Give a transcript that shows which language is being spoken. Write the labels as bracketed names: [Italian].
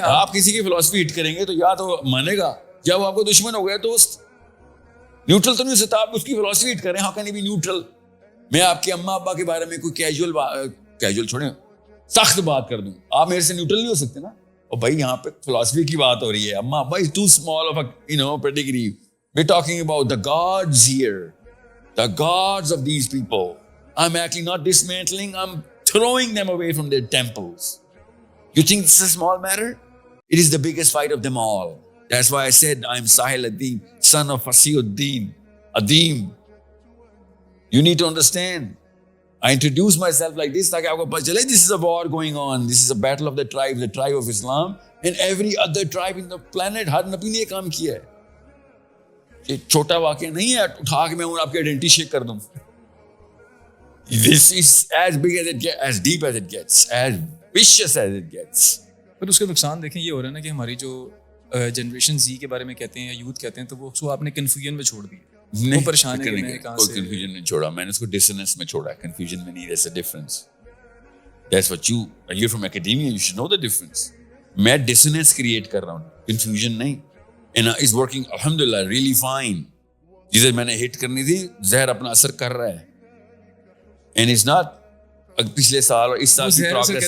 [Urdu] آپ کسی کی فلسفی ہٹ کریں گے تو یا تو مانے گا, جب آپ کو دشمن ہو گیا تو نیوٹرل تو نہیں ہو سکتا. آپ اس کی فلسفی ہٹ کریں, [English] How can he be neutral. [Urdu] میں آپ کے اماں ابا کے بارے میں کوئی کیجول چھوڑیں سخت بات کر دوں, آپ میرے سے نیوٹرل نہیں ہو سکتے نا. اور بھائی یہاں پہ فلسفی کی بات ہو رہی ہے. اماں ابا [English] Is too small of pedigree. We are talking about the gods here, the gods of these people. I'm actually not dismantling, I'm throwing them away from their temples. You think this is a small matter? It is the biggest fight of them all. That's why I said I'm Sahil Adeem, son of Fasiuddin. Adeem. You need to understand. I introduce myself like this, like this is a war going on. This is a battle of the tribe of Islam, and every other tribe in the planet. [Urdu] ہر نبی نے یہ کام کیا ہے. یہ چھوٹا واقعہ نہیں ہے اٹھا کے میں آپ کی آئیڈینٹی شیک کر دوں. [English] This is as big as it gets, as deep as it gets, as vicious as it gets. [Urdu] پر اس کا نقصان دیکھیں یہ ہو رہا ہے نا کہ ہماری جو جنریشن زی کے بارے میں کہتے ہیں یا یوتھ کہتے ہیں, تو وہ اس کو آپ نے کنفیوژن میں چھوڑ دی. وہ پریشان ہے کہ میں کہاں سے. کنفیوژن میں چھوڑا میں نے, اس کو ڈسنس میں چھوڑا. کنفیوژن میں نہیں. [English] There's a difference. That's what you're from academia, you should know the difference. [Urdu] میں ڈسنس کریٹ کر رہا ہوں, کنفیوژن نہیں. [English] And it's working alhamdulillah really fine. [Urdu] جسے میں نے ہٹ کرنی تھی زہر اپنا اثر کر رہا ہے. [English] And it's not [Urdu] پچھلے سال اور اس سال کی پروگریس